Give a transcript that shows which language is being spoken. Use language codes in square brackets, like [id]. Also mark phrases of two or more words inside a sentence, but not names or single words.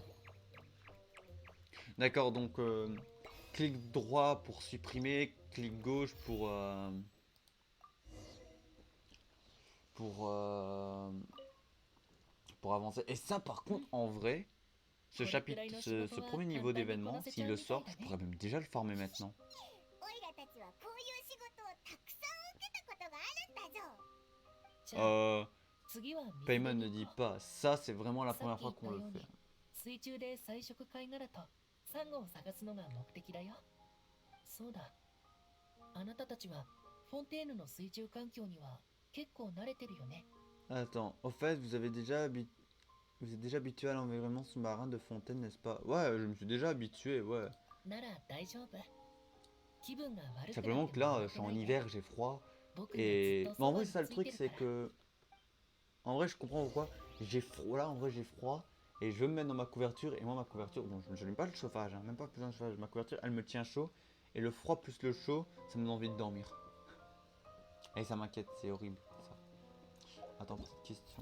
[fr] D'accord, donc clic droit pour supprimer, clic gauche pour avancer. Et ça, par contre, en vrai, ce chapitre, ce premier niveau d'événement, s'il le sort, je pourrais même déjà le farmer maintenant. [ja] オイラたちはこういう仕事をたくさん受けたことがあるんだぞ。じゃあ Euh, 次は水 [fr] Payman [ja] 辺 [fr] ne [ja] に [fr] dit [ja] 行こう。 [fr] pas, ça c'est vraiment la [ja] さっ [fr] première [ja] き言 [fr] fois [ja] った [fr] qu'on [ja] よ [fr] le [ja] うに [fr] fait. [ja] 水中で彩色貝殻とサンゴを探すのが目的だよ。そうだ。あなたたちはフォンテーヌの水中環境には結構慣れてるよね。 [fr] Attends, au fait, vous êtes déjà habitué à l'environnement sous-marin de Fontaine, n'est-ce pas? Ouais, je me suis déjà habitué, ouais. [ja] なら大丈夫。気分が悪くなって [fr] Simplement [ja] も [fr] que là, [ja] 慌 [fr] je [ja] て [fr] suis [ja] な [fr] en [ja] いで。 [fr] hiver, j'ai froid. [ja] 僕がずっ [fr] Et [ja] と [fr] mais [ja] そ [fr] en [ja] ば [fr] vrai, [ja] に [fr] ça le [ja] つい [fr] truc, [ja] てる [fr] c'est [ja] から。 [fr] que en vrai, je comprends pourquoi j'ai froid. Là, en vrai, j'ai froid et je veux me mettre dans ma couverture. Et moi, ma couverture, bon, je n'aime pas le chauffage, hein, même pas besoin de chauffage. Ma couverture, elle me tient chaud et le froid plus le chaud, ça me donne envie de dormir. Et ça m'inquiète, c'est horrible ça. Attends, petite question.